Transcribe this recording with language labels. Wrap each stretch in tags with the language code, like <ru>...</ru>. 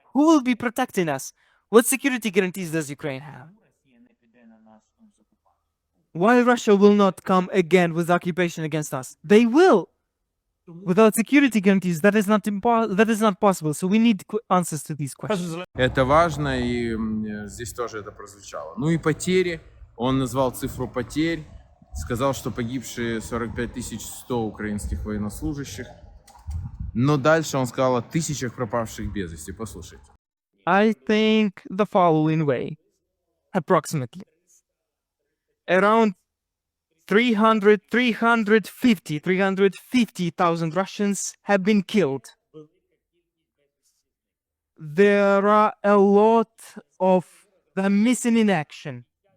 <en>Who will be protecting us? What security guarantees does Ukraine have? Why Russia will not come again with occupation against us? They will. Without security guarantees, that is not possible. So we need answers to these questions.</en> <ru>Это важно, и здесь тоже это прозвучало. Ну и потери. Он назвал цифру потерь, сказал, что погибшие 45 100 украинских военнослужащих. Но дальше он сказал о тысячах пропавших без вести. Послушайте.</ru> <en>I think the following way. Approximately. Around 350,000 Russians have been killed. There are a lot of them missing in action.</en>